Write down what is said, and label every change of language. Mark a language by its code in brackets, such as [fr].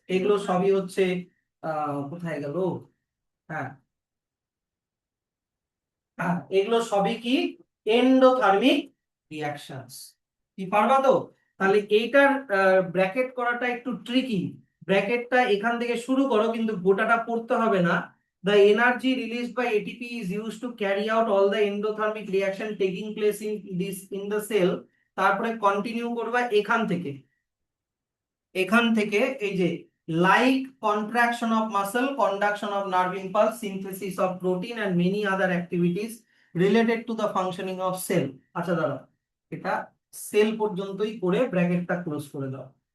[bn] এগুলো সবই হচ্ছে কোথায় গেল? হ্যাঁ, এগুলো সবই কি? Endothermic reactions. কি পারবা তো? তাহলে এইটার ব্র্যাকেট করাটা একটু ট্রিকি। ব্র্যাকেটটা এখান থেকে শুরু করো, কিন্তু গোটাটা পড়তে হবে না। [en] The energy released by ATP is used to carry out all the endothermic reaction taking place in the cell। [bn] তারপরে কন্টিনিউ করবা এখান থেকে, এখান থেকে এই যে [en] Like contraction of muscle, conduction of nerve impulse, synthesis of protein and many other activities related to the functioning of cell. [bn] আচ্ছা দাঁড়া, এটা সেল পর্যন্তই করে ব্র্যাকেটটা ক্লোজ করে দাও।